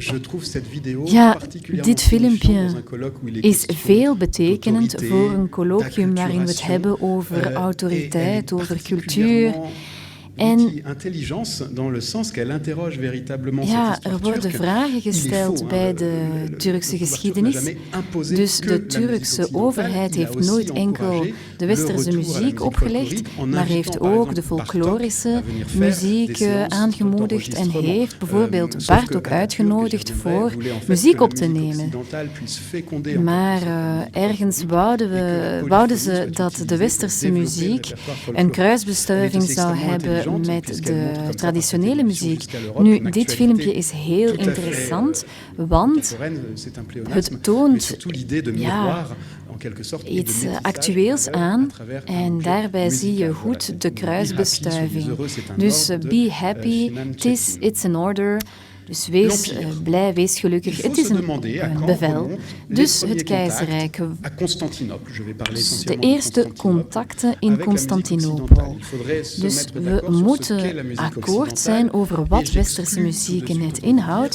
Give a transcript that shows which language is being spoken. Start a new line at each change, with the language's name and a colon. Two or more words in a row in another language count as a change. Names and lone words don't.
French: Je trouve cette vidéo
Dutch: Ja,
French: particulièrement
Dutch: dit
French: signifiante
Dutch: filmpje
French: dans un colloque où il est
Dutch: is
French: question
Dutch: veel betekenend
French: d'autorité,
Dutch: voor een colloquium waarin we het hebben
French: d'acculturation,
Dutch: over
French: et elle
Dutch: autoriteit,
French: est
Dutch: over cultuur.
French: particulièrement
Dutch: En
French: multi-intelligence dans le sens qu'elle interroge véritablement cette
Dutch: ja,
French: histoire
Dutch: er worden
French: turque.
Dutch: vragen
French: Il est
Dutch: gesteld
French: faux,
Dutch: bij
French: hein,
Dutch: de
French: le
Dutch: Turkse
French: pouvoir turc n'a
Dutch: geschiedenis.
French: jamais imposé
Dutch: Dus
French: que
Dutch: de
French: la musique
Dutch: Turkse
French: occidentale.
Dutch: overheid
French: Il a
Dutch: heeft
French: aussi
Dutch: nooit enkel
French: encouragé
Dutch: de
French: le
Dutch: westerse
French: retour à la
Dutch: muziek
French: musique
Dutch: opgelegd,
French: folklorique en
Dutch: maar
French: invitant,
Dutch: heeft
French: par
Dutch: ook
French: exemple,
Dutch: de folklorische
French: Bartók à venir faire
Dutch: muziek
French: des séances
Dutch: aangemoedigd en
French: d'enregistrement.
Dutch: heeft bijvoorbeeld
French: Sauf
Dutch: Bartók
French: que Atatürk,
Dutch: uitgenodigd
French: j'aimerais,
Dutch: voor
French: voulait en fait
Dutch: muziek
French: que la
Dutch: op te
French: musique
Dutch: nemen.
French: occidentale puisse féconder en
Dutch: Maar
French: quelque sorte
Dutch: ergens wouden ze dat de westerse muziek een kruisbestuiving zou hebben met de traditionele muziek. Nu, dit filmpje is heel interessant, want het toont iets actueels aan en daarbij zie je goed de kruisbestuiving.
English: Dus be happy, it's in order.
Dutch: Dus wees blij, wees gelukkig. Het is een bevel. Dus het keizerrijk. Dus de eerste contacten in Constantinopel. Dus we moeten akkoord zijn over wat westerse muziek net inhoudt.